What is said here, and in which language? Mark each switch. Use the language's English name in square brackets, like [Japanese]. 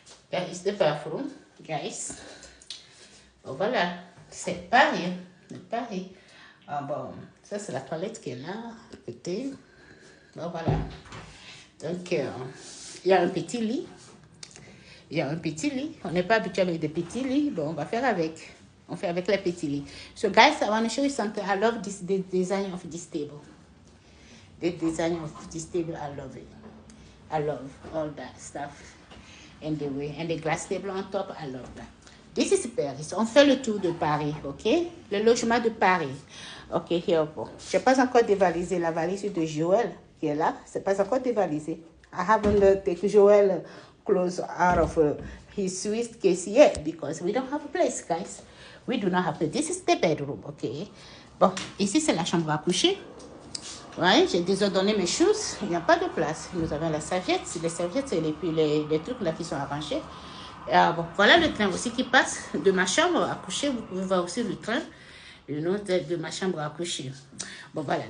[English] That is the bathroom, guys. [French] Bon, voilà. C'est Paris. C'est Paris. Ah bon, ça c'est la toilette qui est là, à côté. Bon, voilà. Donc, il y a un petit lit. Il y a un petit lit. On n'est pas habitué avec des petits lits. Bon, on va faire avec. On fait avec les petits lits. [English] So, guys, I want to show you something. I love the design of this table. The design of this table, I love it. I love all that stuff. And the way. And the glass table on top, I love that. This is Paris. [French] On fait le tour de Paris, ok? Le logement de Paris. [English] Ok, here we go. [French] Je n'ai pas encore dévalisé la valise de Joël qui est là. Ce n'est pas encore dévalisé. [English] I haven't taken Joël clothes out of his suitcase yet because we don't have a place, guys. We do not have a place. This is the bedroom, ok? [French] Bon, ici c'est la chambre à coucher. Ouais, j'ai désordonné mes choses. Il n'y a pas de place. Nous avons la serviette. Les serviettes, et puis les trucs là qui sont arrangés. Bon, voilà le train aussi qui passe de ma chambre à coucher. Vous pouvez voir aussi le train. Le nom de ma chambre à coucher. Bon, voilà.